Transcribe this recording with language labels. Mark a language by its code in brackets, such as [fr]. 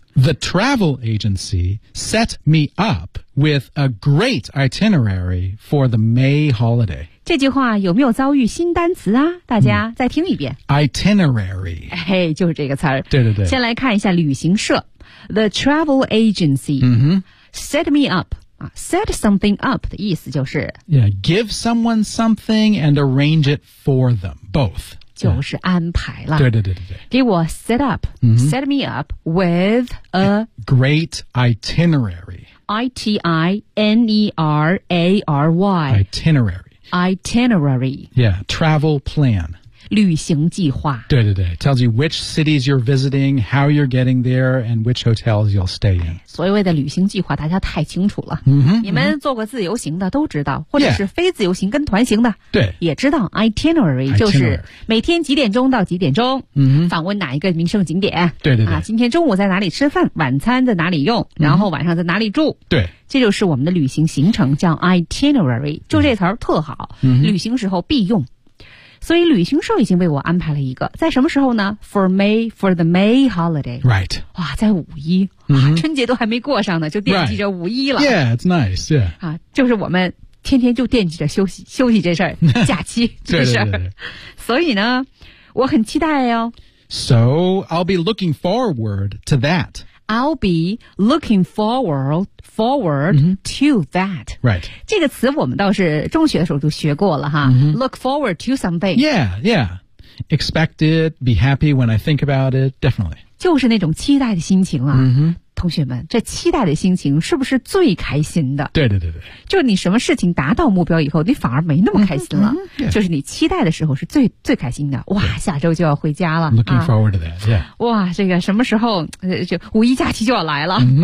[en] The travel agency set me up with a great itinerary for the May holiday. [zh] 这句话有没有遭遇新单词啊？大家再听一遍。 [en] Itinerary. [zh] 嘿，就是这个词儿。对对对。先来看一下旅行社。 [en] The travel agency、set me up. Set something up [zh] 的意思就是 [en] Yeah, give someone something and arrange it for them, both. [zh] 就是安排了。对对对对对。给我 [en] set up,、set me up with a great itinerary. I-T-I-N-E-R-A-R-Y. Itinerary. Itinerary. Yeah, travel plan. [zh] 旅行计划。对对对 [en] ，tells you which cities you're visiting, how you're getting there, and which hotels you'll stay in. [zh] 所谓的旅行计划，大家太清楚了。 Mm-hmm, 你们做过自由行的都知道，或者是非自由行跟团行的，对、yeah. ，也知道 itinerary 就是每天几点钟到几点钟，访问哪一个名胜景点。对对对，啊，今天中午在哪里吃饭，晚餐在哪里用，然后晚上在哪里住。对。这就是我们的旅行行程叫 itinerary 就这词儿特好、旅行时候必用所以旅行社已经为我安排了一个在什么时候呢 [en] for May for the May holiday right [zh] 哇在五一、春节都还没过上呢就惦记着五一了、 [en] yeah it's nice yeah、 [zh] 啊、就是我们天天就惦记着休息这事儿，假期这事对对对对所以呢我很期待哦 [en] so I'll be looking forward to that I'll be looking forward、to that. Right. [zh] 这个词我们倒是中学的时候就学过了哈、 [en] Look forward to something. Yeah, yeah. Expect it, be happy when I think about it, definitely. [zh] 就是那种期待的心情啊。同学们，这期待的心情是不是最开心的？对对对对。就你什么事情达到目标以后，你反而没那么开心了。 [en] Mm-hmm, yeah. [zh] 就是你期待的时候是最开心的。哇，下周就要回家了。 [en] Looking forward to that, yeah. [zh] 哇，这个什么时候，就五一假期就要来了。